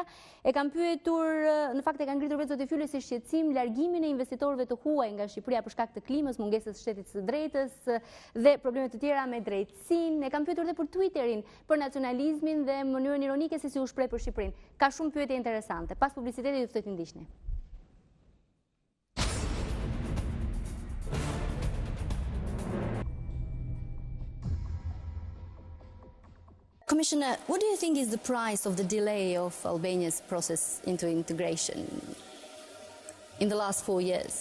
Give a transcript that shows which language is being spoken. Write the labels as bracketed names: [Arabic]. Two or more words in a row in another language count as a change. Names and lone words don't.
[Albanian] E kam pyetur, në fakt e kanë ngritur vetë zoti Fule si shqetësim largimin e investitorëve të huaj nga Shqipëria për shkak të klimës, mungesës së shtetit së drejtës dhe probleme të tjera me drejtësinë. E kam pyetur edhe për Twitterin, për nacionalizmin dhe mënyrën ironike se si u shpreh për Shqipërinë. Ka shumë pyetje interesante. Pas publicitetit ju ftoj të ndiqni. [English] Commissioner, what do you think is the price of the delay of Albania's process into integration in the last 4 years?